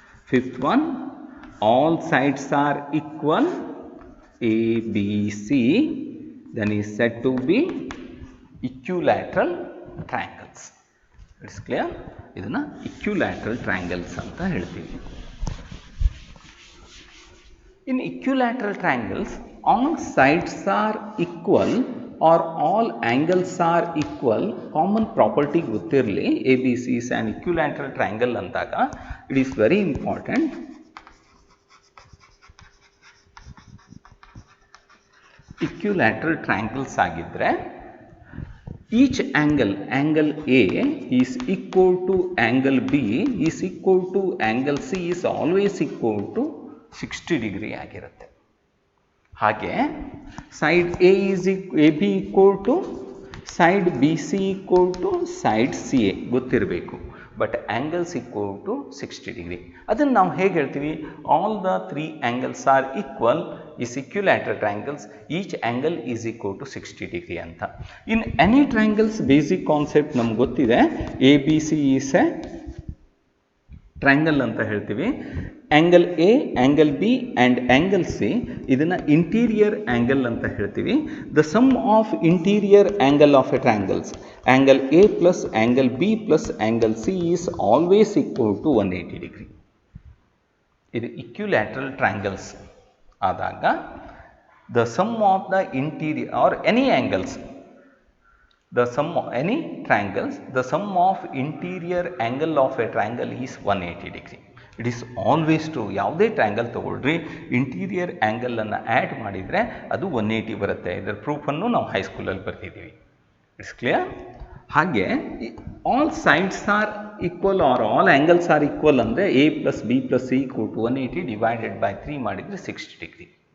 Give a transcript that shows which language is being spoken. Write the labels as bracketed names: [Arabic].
[English] 5th one, all sides are equal, ABC, then is said to be equilateral triangles. It's clear? [Kannada] ಇದನ್ನ equilateral triangles ಅಂತ ಹೇಳ್ತೀವಿ. [English] In equilateral triangles, all sides are equal or all angles are equal. Common property ಗೊತ್ತಿರಲಿ, ABC is an equilateral triangle ಅಂದಾಗ it is very important. Equilateral triangles ಆಗಿದ್ರೆ each angle A is equal to angle B is equal to angle C is always equal to 60 degree ಆಗಿರುತ್ತೆ. ಹಾಗೆ side AB equal to side BC equal to side CA ಗೊತ್ತಿರಬೇಕು. But angles equal to 60 degree. [Kannada] ಅದನ್ನು ನಾವು ಹೇಗೆ ಹೇಳ್ತೀವಿ? [English] All the 3 angles are equal is equilateral triangles, each angle is equal to 60 degree ಅಂತ. In any triangles basic concept [Kannada] ನಮ್ಗೆ ಗೊತ್ತಿದೆ. [English] ABC is a triangle [Kannada] ಅಂತ ಹೇಳ್ತೀವಿ. Angle A, angle B and angle C ಇದನ್ನು ಇಂಟೀರಿಯರ್ ಆ್ಯಂಗಲ್ ಅಂತ ಹೇಳ್ತೀವಿ. [English] The sum of interior angle of a triangles, angle A plus angle B plus angle C is always equal to 180 degree. ಇದು equilateral triangles ಆದಾಗ the sum of the interior or any angles, the sum of any triangles, the sum of interior angle of a triangle is 180 degree. It is always true. [Kannada] ಯಾವುದೇ triangle ತಗೊಳ್ರಿ, interior ಆ್ಯಂಗಲನ್ನು add ಮಾಡಿದರೆ ಅದು 180 ಬರುತ್ತೆ. ಇದರ ಪ್ರೂಫನ್ನು ನಾವು ಹೈಸ್ಕೂಲಲ್ಲಿ ಬರ್ತಿದ್ದೀವಿ. [English] It's clear? ಹಾಗೆ all sides are equal or all angles are equal ಅಂದರೆ A plus B plus C equal to 180 divided by 3 ಮಾಡಿದರೆ 60 degree.